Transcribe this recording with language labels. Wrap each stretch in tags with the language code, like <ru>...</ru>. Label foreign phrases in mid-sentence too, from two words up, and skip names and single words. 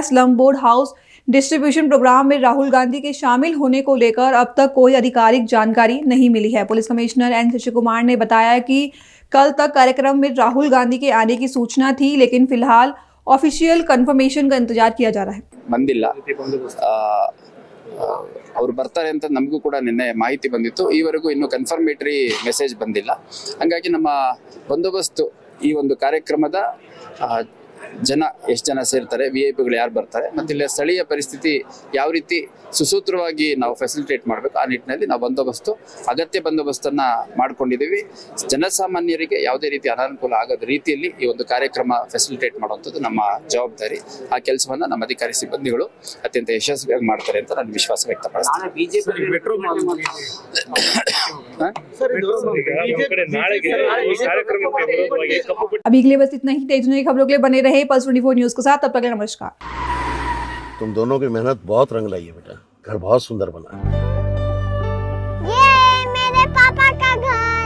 <en>slum board house distribution program</en> <hi>में राहुल गांधी के शामिल होने को लेकर अब तक कोई आधिकारिक जानकारी नहीं मिली है। पुलिस कमिश्नर N शशि कुमार ने बताया कि कल तक कार्यक्रम में राहुल गांधी के आने की सूचना थी, लेकिन फिलहाल</hi> <en>official confirmation</en> <hi>का इंतजार किया जा रहा है।</hi> <kn>ಬಂದಿಲ್ಲ, ಅವರು ಬರ್ತಾರೆ ಅಂತ ನಮಗೂ ಕೂಡ ನಿನ್ನೆ ಮಾಹಿತಿ ಬಂದಿತ್ತು. ಈವರೆಗೂ ಇನ್ನೂ</kn> <en>confirmatory message</en> <kn>ಬಂದಿಲ್ಲ. ಹಾಗಾಗಿ ನಮ್ಮ ಬಂದೋಬಸ್ತು ಈ ಒಂದು ಕಾರ್ಯಕ್ರಮದ ಜನ ಎಷ್ಟು ಜನ ಸೇರ್ತಾರೆ, VIP ಗಳು ಯಾರು ಬರ್ತಾರೆ, ಮತ್ತು ಇಲ್ಲಿ ಸ್ಥಳೀಯ ಪರಿಸ್ಥಿತಿ ಯಾವ ರೀತಿ ಸುಸೂತ್ರವಾಗಿ ನಾವು ಫೆಸಿಲಿಟೇಟ್ ಮಾಡಬೇಕು ಆ ನಿಟ್ಟಿನಲ್ಲಿ ನಾವು ಅಗತ್ಯ ಬಂದೋಬಸ್ತನ್ನು ಮಾಡ್ಕೊಂಡಿದ್ದೀವಿ. ಜನಸಾಮಾನ್ಯರಿಗೆ ಯಾವುದೇ ರೀತಿ ಅನಾನುಕೂಲ ಆಗದ ರೀತಿಯಲ್ಲಿ ಈ ಒಂದು ಕಾರ್ಯಕ್ರಮ ಫೆಸಿಲಿಟೇಟ್ ಮಾಡುವಂಥದ್ದು ನಮ್ಮ ಜವಾಬ್ದಾರಿ. ಆ ಕೆಲಸವನ್ನು ನಮ್ಮ ಅಧಿಕಾರಿ ಸಿಬ್ಬಂದಿಗಳು ಅತ್ಯಂತ ಯಶಸ್ವಿಯಾಗಿ ಮಾಡ್ತಾರೆ ಅಂತ ನಾನು ವಿಶ್ವಾಸ ವ್ಯಕ್ತಪಡಿಸ್ತೇನೆ.</kn> <hi>अभी के लिए बस इतना ही। तेज नई खबरों के लिए बने रहे पल्स 24 न्यूज के साथ। तब तक नमस्कार। तुम दोनों की मेहनत बहुत रंग लाई है बेटा, घर बहुत सुंदर बना है। ये मेरे पापा का घर।</hi>